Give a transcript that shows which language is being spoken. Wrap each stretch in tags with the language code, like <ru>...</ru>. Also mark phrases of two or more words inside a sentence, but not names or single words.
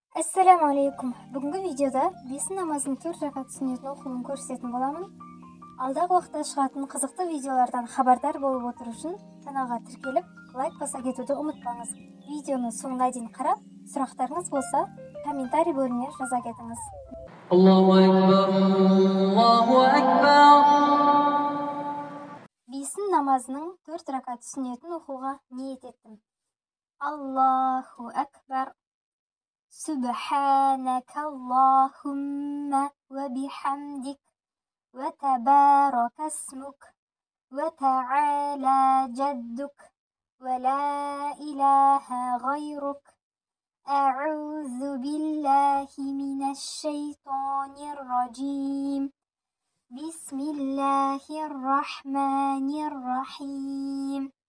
<ar>السلام عليكم.</ar> <kk>Бүгінгі видеода бесін намазын 4 ракат сүннетін оқуын көрсететін боламын. Алдағы уақытта шығатын қызықты видеолардан хабардар болып отыру үшін каналға тіркеліп, лайк баса кетуді ұмытпаңыз. Видеоны соңына дейін қарап, сұрақтарыңыз болса, комментарий бөліміне жаза кетіңіз.</kk> <ar>الله أكبر الله أكبر.</ar> <kk>Бесін намазының 4 ракат сүннетін оқуға ниет еттім.</kk> <ar>الله أكبر. سبحانك اللهم وبحمدك وتبارك اسمك وتعالى جدك ولا إله غيرك أعوذ بالله من الشيطان الرجيم بسم الله الرحمن الرحيم</ar>